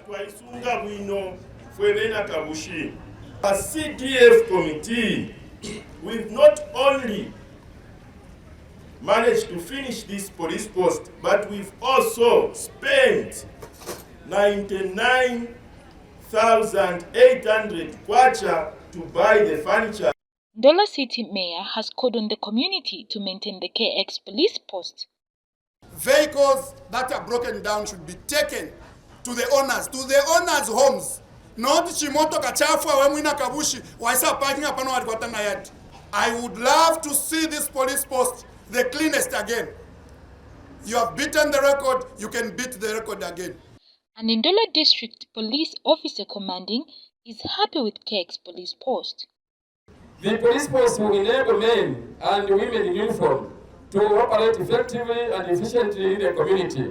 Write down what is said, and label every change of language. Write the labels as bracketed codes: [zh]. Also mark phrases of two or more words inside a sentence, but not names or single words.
[en] A CDF committee, we've not only managed to finish this police post, but we've also spent 99,800 kwacha to buy the furniture. Ndola City Mayor has called on the community to maintain the KX police post. Vehicles that are broken down should be taken to the owners' homes. [bem] Not chimoto kachafwa wemwina Kabushi waisa parking apano walikwatana yadi. [en] I would love to see this police post the cleanest again. You have beaten the record, you can beat the record again. An Ndola District Police Officer commanding is happy with KX police post. The police post will enable men and women in uniform to operate effectively and efficiently in the community.